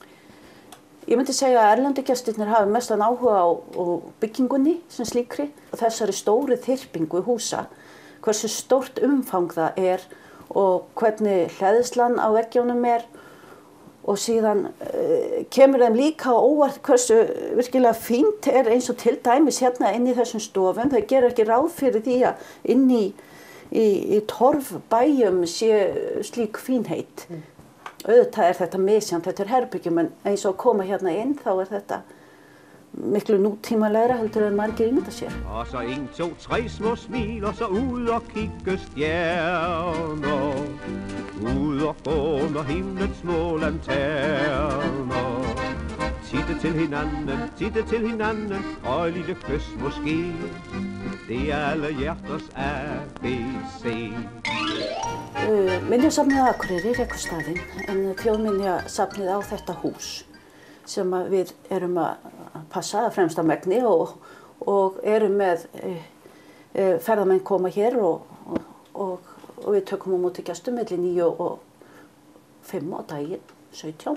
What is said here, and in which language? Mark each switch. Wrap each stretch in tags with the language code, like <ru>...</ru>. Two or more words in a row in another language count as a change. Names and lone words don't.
<is>Ég myndi segja að erlendu gestirnir hafa mestan áhuga á byggingunni sem slíkri og þessari stóru þyrpingu húsa, hversu stórt umfang það og hvernig hleðslan á veggjónum og síðan kemur þeim líka á óvart hversu virkilega fínt eins og til dæmis hérna inn í þessum stofum. Það gerir ekki ráð fyrir því að inn í torfbæjum sé slík fínheit. Auðvitað þetta misjafnt, þetta herbyggjum, en eins og að koma hérna inn þá þetta miklu nútímalegra heldur en margir ímynda sér.</is> <da>Og så 1, 2, 3 små smil, og så ud og kigge stjerner. Ud og gå under himlens små lanterner. Titte til hinanden, og et lille kys måske. Det alle hjerters ABC.</da> <is>Minjasafnið Akureyri rekur staðinn, en þjóðminjasafnið á þetta hús sem við erum að passa að fremsta megni og erum með ferðamenn koma hér og við tökum á móti gestum milli 9 og 5 á daginn, 17.</is>